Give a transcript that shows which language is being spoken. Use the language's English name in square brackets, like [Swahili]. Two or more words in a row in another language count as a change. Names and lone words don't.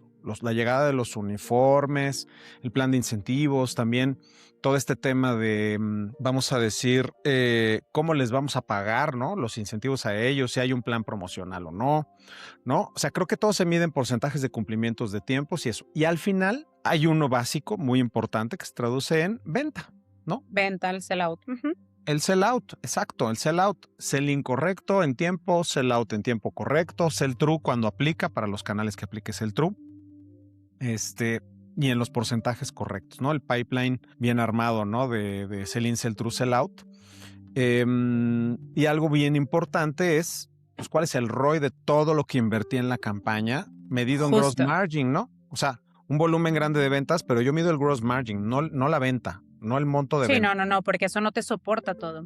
[Spanish] La llegada de los uniformes, el plan de incentivos, también todo este tema de, vamos a decir, cómo les vamos a pagar, ¿no? Los incentivos a ellos, si hay un plan promocional o no, ¿no? O sea, creo que todo se mide en porcentajes de cumplimientos de tiempos y eso. Y al final hay uno básico muy importante que se traduce en venta, ¿no? Venta al sellout. Ujú. El [English] sell out, [Spanish] exacto, el [English] sell out. [Spanish] Sell incorrecto en tiempo, [English] sell out [Spanish] en tiempo correcto, [English] sell true [Spanish] cuando aplica para los canales que aplique [English] sell true. [Spanish] Y en los porcentajes correctos, ¿no? El pipeline bien armado, ¿no? De [English] sell in, sell true, sell out. [Spanish] Y algo bien importante es, pues, cuál es el ROI de todo lo que invertí en la campaña, medido en gross Justo. margin, ¿no? O sea, un volumen grande de ventas, pero yo mido el [English] gross margin, [Spanish] no la venta, no el monto de Sí, venta, no, porque eso no te soporta todo.